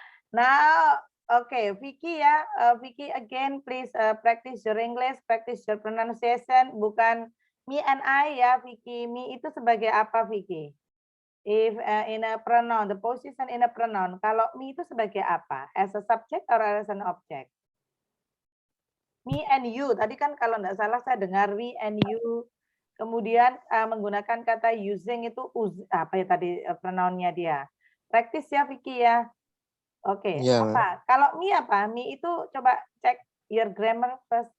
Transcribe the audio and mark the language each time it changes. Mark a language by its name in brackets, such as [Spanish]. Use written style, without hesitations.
[English] Now, okay, Vicky ya. Vicky again, please practice your English, practice your pronunciation. [Indonesian] Bukan me and I ya, Vicky. Me itu sebagai apa, [English] Vicky? If in a pronoun, the position in a pronoun. [Indonesian] Kalau me itu sebagai apa? [English] As a subject or as an object? Me and you. [Indonesian] Tadi kan kalau enggak salah saya dengar we and you. Kemudian menggunakan kata using itu apa ya tadi pronounnya dia. Practice ya Vicky ya. Oke, Ya, apa? Kalau me apa? Me itu coba cek [English] your grammar first.